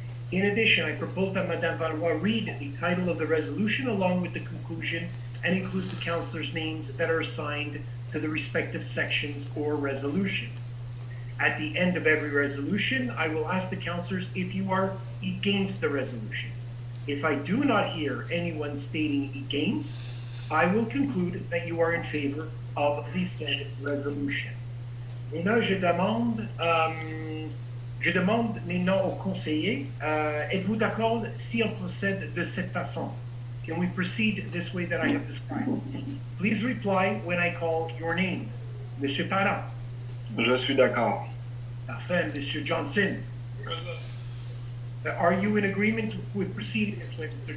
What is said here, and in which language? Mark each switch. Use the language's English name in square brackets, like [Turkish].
[English] In addition, I propose that Madame Valois read the title of the resolution along with the conclusion and includes the councillors' names that are assigned to the respective sections or resolutions. At the end of every resolution, I will ask the councillors if you are against the resolution. If I do not hear anyone stating against, I will conclude that you are in favor of the said resolution. [French] Et là, je demande maintenant aux conseillers, êtes-vous d'accord si on procède de cette façon? [English] Can we proceed this way that I have described? Please reply when I call your name. [French] Monsieur Parent. Je suis d'accord. Parfait. Monsieur Johnson. [English] Present. Are you in agreement with proceeding this way, Mr.